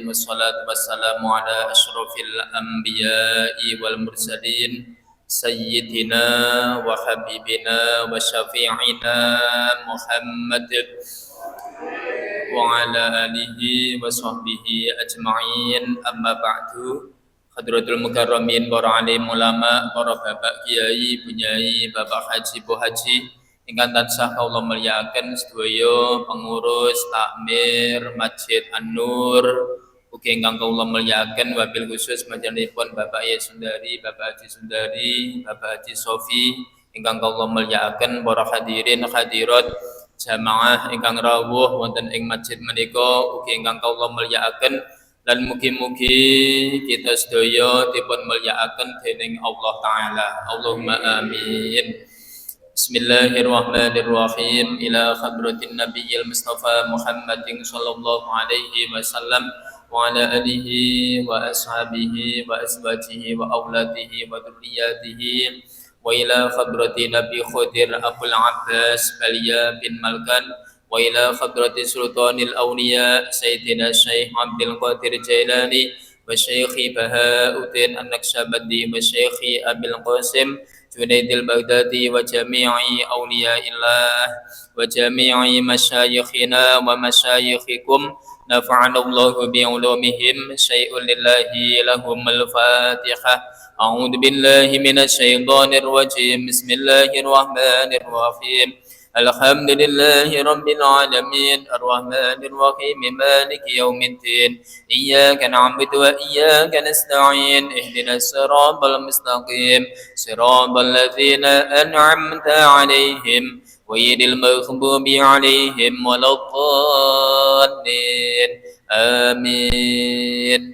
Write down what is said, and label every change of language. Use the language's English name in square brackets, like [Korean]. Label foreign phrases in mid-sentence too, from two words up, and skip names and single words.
[Arabic] والصلاة والسلام على أشرف الأنبياء والمرسلين. سيدنا وحبيبنا وشفيعنا محمد وعلى آله وصحبه أجمعين، أما بعد. حضرة المكرمين, [Javanese] para alim ulama, para bapak kiai, bunyai, bapak haji, bu haji ingkang tansah kawula mulyakaken sedaya pengurus takmir Masjid An-Nur, ugi ingkang kawula mulyakaken [Arabic] وبالخصوص [Javanese] panjenenganipun Bapak Yai Sundari, Bapak Haji Sundari, Bapak Haji Sofi, ingkang kawula mulyakaken para hadirin hadirat jamaah ingkang rawuh wonten ing masjid menika, ugi ingkang kawula mulyakaken lan mugi-mugi kita sedaya dipun mulyakaken dening [Arabic] الله تعالى. اللهم آمين. بسم الله الرحمن الرحيم. إلى حضرة النبي المصطفى محمد صلى الله عليه وسلم وعلى آله وأصحابه وأزواجه و أولاده وذرياته وإلى حضرة النبي خضر أبو العباس بليا بن ملكان وإلى حضرة سلطان الأولياء سيدنا الشيخ عبد القادر الجيلاني والشيخ بهاء الدين النقشبندي والشيخ أبي القاسم الجنيد البغدادي وجميع أولياء الله وجميع مشايخنا ومشايخكم نفعنا الله بعلومهم شيء لله لهم الفاتحة. أعوذ بالله من الشيطان الرجيم. بسم الله الرحمن الرحيم. الحمد لله رب العالمين الرحمن الرحيم مالك يوم الدين إياك نعبد وإياك نستعين اهدنا الصراط المستقيم صراط الذين أنعمت عليهم غير المغضوب عليهم ولا الضالين آمين.